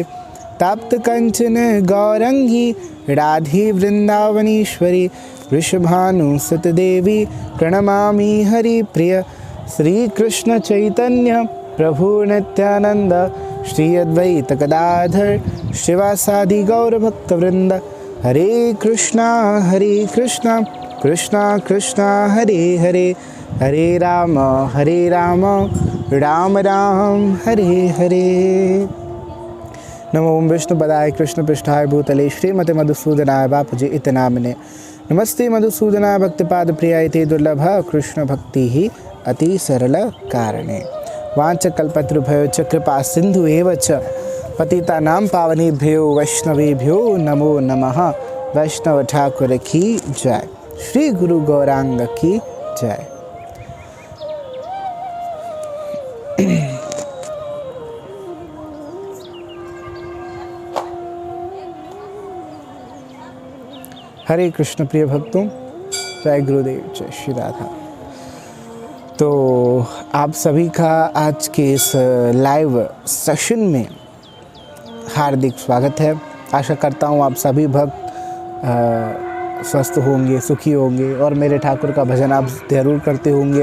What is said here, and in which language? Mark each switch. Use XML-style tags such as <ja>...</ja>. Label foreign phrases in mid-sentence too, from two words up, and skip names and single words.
<sa>ताप्त कंचन गौरंगी राधे वृंदावनीश्वरी वृषभानुसुत देवी प्रणमामि हरिप्रिय। श्री कृष्ण चैतन्य प्रभु नित्यानंद श्री अद्वैत गदाधर शिवासादि गौर भक्तवृंद। हरे कृष्णा कृष्णा कृष्णा हरे हरे, हरे राम राम राम हरे हरे। नमो ओम विष्णुपदाय कृष्ण पृष्ठाय भूतले श्रीमते मधुसूदनाय बापजी इति नामिने। नमस्ते मधुसूदनाय भक्तिपाद प्रियाय ते दुर्लभ कृष्ण भक्ति ही अति सरल कारणे। वाञ्छकल्पतरुभ्यो च कृपा सिंधु एव च पतितानां पावनेभ्यो वैष्णवेभ्यो नमो नमः।</sa> <hi>वैष्णव ठाकुर की जय, श्री गुरु गौरांग की जय। हरे कृष्ण प्रिय भक्तों, जय गुरुदेव, जय श्री राधा। तो आप सभी का आज के इस</hi> <en>live session</en> <hi>में हार्दिक स्वागत है। आशा करता हूँ आप सभी भक्त स्वस्थ होंगे, सुखी होंगे और मेरे ठाकुर का भजन आप ज़रूर करते होंगे।</hi>